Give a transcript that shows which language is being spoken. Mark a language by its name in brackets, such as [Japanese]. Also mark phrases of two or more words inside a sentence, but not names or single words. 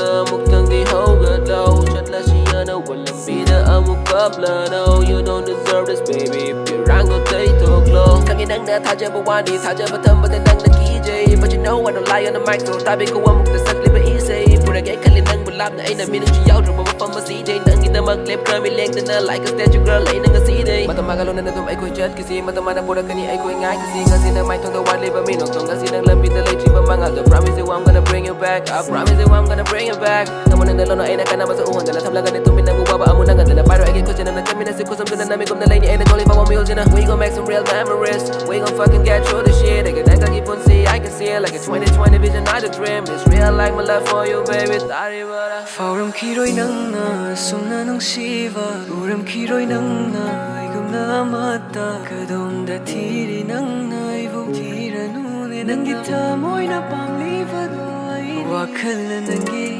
[Manipuri] ꯑꯃꯨꯛꯇꯪꯗꯤ ꯍꯧꯒꯠꯂꯣ ꯆꯠꯂꯁꯤ ꯑꯅꯧꯕ ꯂꯝꯕꯤꯗ ꯑꯃꯨꯛ ꯀꯞꯂꯅꯣ [English] You don't deserve this baby [Manipuri] ꯄꯤꯔꯥꯡꯗꯣ ꯇꯩꯊꯣꯛꯂꯣ ꯈꯪꯉꯦ ꯅꯪꯅ ꯊꯥꯖꯕ ꯋꯥꯅꯤ ꯊꯥꯖꯕ ꯊꯝꯕꯗ ꯅꯪꯅ ꯀꯤꯖꯩ [English] But you know I don't lie on the mic so [Manipuri] ꯇꯥꯕꯤꯀꯣ ꯑꯃꯨꯛꯇ ꯁꯛꯂꯤꯕ ꯏꯁꯩ ꯄꯨꯔꯒꯦ ꯈꯜꯂꯤ ꯅꯪꯕꯨ ꯂꯥꯞꯅ ꯑꯩꯅ ꯃꯤꯅꯨꯡꯁꯤ ꯌꯥꯎꯗ꯭ꯔꯕ ꯃꯐꯝ ꯑꯁꯤꯗꯩ ꯅꯪꯒꯤꯗꯃꯛ ꯂꯦꯞꯈ꯭ꯔꯃꯤ ꯂꯦꯡꯗꯅ [English] Like a statue girl [Manipuri] ꯑꯩꯅ ꯉꯁꯤꯗꯩ ꯃꯇꯝ ꯃꯥꯒ ꯂꯣꯏꯅꯅ ꯑꯗꯨꯝ ꯑꯩꯈꯣꯏ ꯆꯠꯈꯤꯁꯤ ꯃꯇꯝ ꯃꯥꯅ ꯄꯨꯔꯛꯀꯅꯤ ꯑꯩꯈꯣꯏ ꯉꯥꯏꯈꯤꯁꯤ ꯉꯁꯤ ꯅꯪ ꯃꯥꯏꯊꯣꯡꯗ ꯋꯥꯠꯂꯤꯕ ꯃꯤꯅꯣꯛꯇꯣ ꯉꯁꯤ ꯅꯪ ꯂꯝꯕꯤꯗ ꯂꯩꯇ꯭ꯔꯤꯕ ꯃꯉꯥꯜꯗꯣ [English] Promise you I'm gonna bring you back I promise you I'm gonna bring you back [Manipuri] ꯅꯪꯕꯨ ꯅꯪꯅ ꯂꯣꯟꯅ ꯑꯩꯅ ꯀꯥꯟꯅꯕꯁꯨ ꯎꯍꯟꯗꯅ ꯊꯝꯂꯒꯅꯤ ꯇꯨꯃꯤꯟ ꯅꯪꯕꯨ ꯋꯥꯕ ꯑꯃꯨꯛ ꯅꯪꯍꯟꯗꯅ ꯄꯥꯏꯔꯣ ꯑꯩꯒꯤ ꯈꯨꯠꯁꯤꯅ ꯆꯠꯃꯤꯟꯅꯁꯤ ꯈꯨꯠꯁꯝꯗꯨꯅ ꯅꯝꯃꯤꯒꯨꯝꯅ ꯂꯩꯅꯤ ꯑꯩꯅ ꯊꯣꯛꯂꯤꯕ ꯃꯤꯑꯣꯏꯁꯤꯅ [English] We gon' make some real memories We gon' fucking get through this shit [Manipuri] ꯑꯩꯒꯤ ꯅꯪꯒꯤ ꯄꯨꯟꯁꯤ [English] I can see it like a 2020 vision not a dream It's real like my love for you baby [Manipuri] ꯇꯥꯔꯤꯕꯔꯥ ꯐꯥꯎꯔꯝꯈꯤꯔꯣꯏ ꯅꯪꯅ ꯑꯁꯨꯝꯅ ꯅꯨꯡꯁꯤꯕ ꯎꯔꯝꯈꯤꯔꯣꯏ ꯅꯪꯅ ꯑꯩꯒꯨꯝꯅ ꯑꯃꯠꯇ ꯀꯗꯣꯝꯗ ꯊꯤꯔꯤ ꯅꯪꯅ ꯑꯩꯕꯨ ꯊꯤꯔꯅꯨꯅꯦ ꯅꯪꯒꯤ ꯊꯃꯣꯏꯅ ꯄꯥꯝꯂꯤꯕꯗꯣ ꯑꯩ ꯋꯥꯈꯜꯅ ꯅꯪꯒꯤ